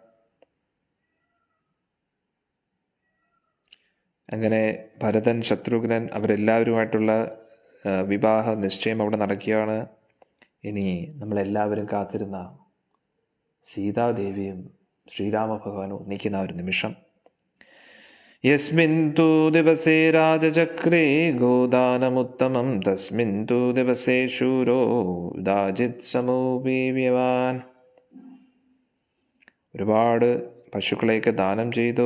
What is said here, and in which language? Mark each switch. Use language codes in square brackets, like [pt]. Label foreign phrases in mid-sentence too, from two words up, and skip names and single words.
[ml] അങ്ങനെ ഭരതൻ, ശത്രുഘ്നൻ അവരെല്ലാവരുമായിട്ടുള്ള വിവാഹ നിശ്ചയം അവിടെ നടക്കുകയാണ്. ഇനി നമ്മളെല്ലാവരും കാത്തിരുന്ന സീതാദേവിയും ശ്രീരാമ ഭഗവാനും ഒന്നിക്കുന്ന ഒരു നിമിഷം. [sa] यस्मिन् तु दिवसे राजचक्रे गोदानमुत्तमं तस्मिन् तु दिवसे शूरो दाजित् സമൂപീവ്യവാൻ. [ml] ഒരുപാട് പശുക്കളെയൊക്കെ ദാനം ചെയ്തു.